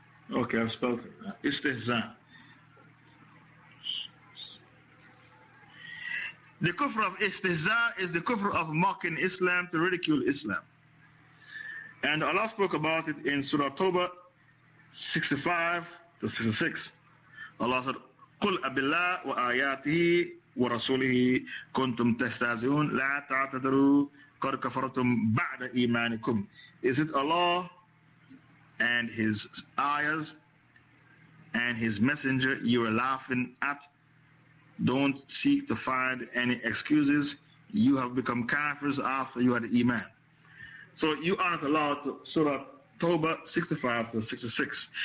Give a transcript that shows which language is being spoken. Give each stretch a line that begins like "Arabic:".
English: Okay, I've spelled it. Istihza. The kufr of istihza is the kufr of mocking Islam, to ridicule Islam. And Allah spoke about it in Surah Toba 65 to 66. Allah said,
Arabic: قُلْ أَبِ اللَّهِ وَآيَاتِهِ وَرَسُولِهِ كُنْتُمْ تَسْتَازِئُونَ لَا تَعْتَدِرُوا قَدْ كَفَرْتُمْ بَعْدَ إِيمَانِكُمْ.
English: Is it Allah and His ayahs and His messenger you are laughing at? Don't seek to find any excuses. You have become kafirs after you had iman. So you aren't allowed to, Surah Toba 65 to 66.